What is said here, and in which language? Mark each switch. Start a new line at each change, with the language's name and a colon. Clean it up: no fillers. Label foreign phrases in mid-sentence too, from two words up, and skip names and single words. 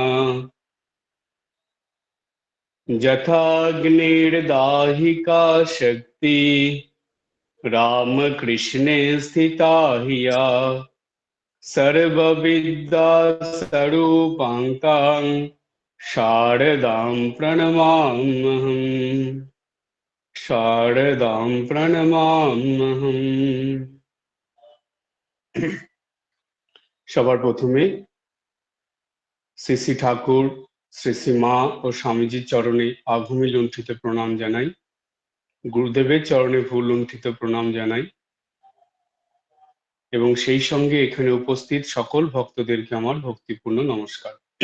Sanskrit: यथाग्निर्दाहिका शक्ति रामकृष्णे स्थिता हिया सर्वविद्या स्वरूपाङ्कां शारदां प्रणमाम्यहम्। शारदां प्रणमाम्यहम्।
Bangla: সবার প্রথমে শ্রী শ্রী ঠাকুর, শ্রী শ্রী মা ও স্বামীজির চরণে আঘমি লুণ্ঠিত প্রণাম জানাই। গুরুদেবের চরণে ভুল লুণ্ঠিত প্রণাম জানাই এবং সেই সঙ্গে এখানে উপস্থিত সকল ভক্তদেরকে আমার ভক্তিপূর্ণ নমস্কার।